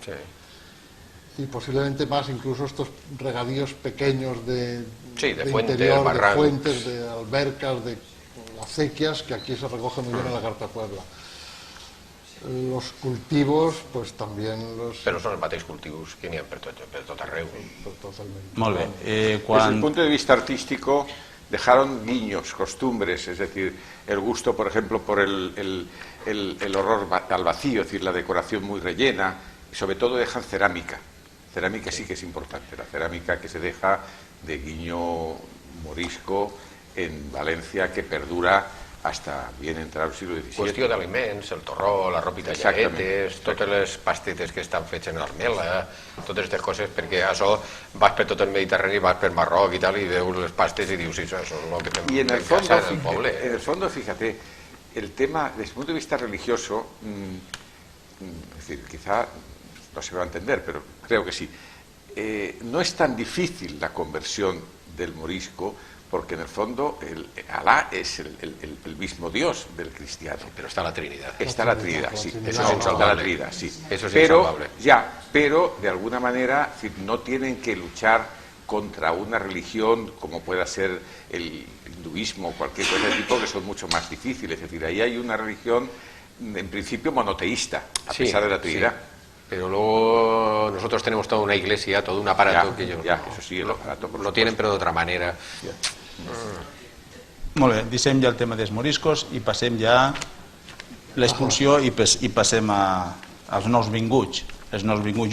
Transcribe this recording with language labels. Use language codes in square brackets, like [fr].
[es] sí. Y posiblemente más incluso estos regadíos pequeños de fuentes, interior, barrancos, de fuentes, de albercas, de acequias, que aquí se recoge muy bien en la Carta Puebla. Los cultivos, pues también los... [ca] Però són els mateixos cultius que n'hi ha per tot arreu. [es] Totalmente. [ca] Molt bé. [es] Desde el punto de vista artístico, dejaron guiños, costumbres, es decir, el gusto, por ejemplo, por el horror al vacío, es decir, la decoración muy rellena, y sobre todo dejan cerámica. Cerámica sí que es importante, la cerámica que se deja de guiño morisco en Valencia, que perdura hasta bien entrado el siglo XVII. [ca] Qüestió d'aliments, el torró, la ropita llaguetes, totes les pastetes que estan fetes en armela, totes aquestes coses, perquè això vas per tot el Mediterrani, vas per Marroc i tal, i veus les pastes i dius, sí, això és el que fem en casa en el poble. [es] En el fondo, fíjate, el tema, desde el punto de vista religioso, es decir, quizá no se va a entender, pero creo que sí, no es tan difícil la conversión del morisco, porque en el fondo Alá es el mismo Dios del cristiano. Pero está la Trinidad. Está la Trinidad, sí. Eso es insalvable. La Trinidad, sí. Eso es pero, insalvable. Pero de alguna manera no tienen que luchar contra una religión como pueda ser el hinduismo o cualquier cosa de tipo, que son mucho más difíciles. Es decir, ahí hay una religión en principio monoteísta, a pesar de la Trinidad. Sí. Pero luego nosotros tenemos toda una iglesia, todo un aparato que ellos eso sí, el aparato, lo tienen, pero de otra manera. [ca] Molt bé, deixem ja el tema dels moriscos i passem ja l'expulsió i passem als nous vinguts. Els nous vinguts.